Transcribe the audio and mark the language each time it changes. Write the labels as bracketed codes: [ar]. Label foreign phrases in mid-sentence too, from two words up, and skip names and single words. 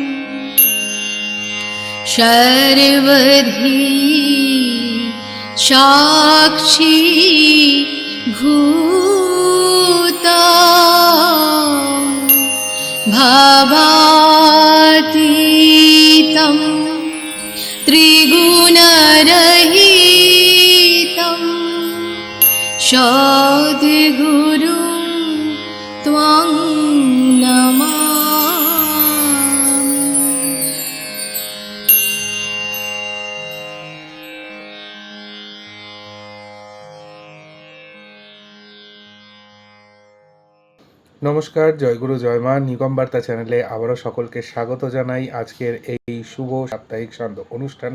[sa] सर्वधी साक्षी भूता भावातीतं त्रिगुणरहितं सद्गुरुं त्वां नमामि। [bn] নমস্কার, জয়গুরু জয়মা নিগম বার্তা চ্যানেলে আবারও সকলকে স্বাগত জানাই আজকের এই শুভ সাপ্তাহিক সান্ধ্য অনুষ্ঠানে।